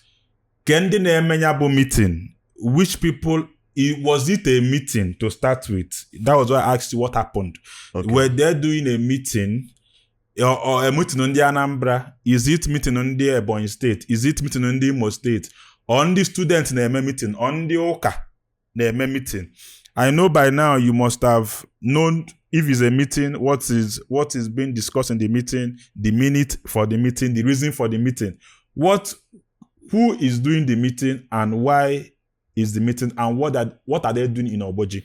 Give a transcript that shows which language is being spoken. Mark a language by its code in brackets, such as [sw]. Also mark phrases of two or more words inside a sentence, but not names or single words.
[ig] Kendi na-emenyabo [en] meeting, which people, was it a meeting to start with? That was why I asked you what happened. Okay. Were they doing a meeting or a meeting on the Anambra? Is it meeting on the Ebonyi State? Is it meeting on the Imo State? On the student na-eme meeting? On the Oka na-eme meeting? I know by now you must have known if it's a meeting, what is being discussed in the meeting, the minute for the meeting, the reason for the meeting. Who is doing the meeting and why is the meeting, and what are they doing in Ogboji?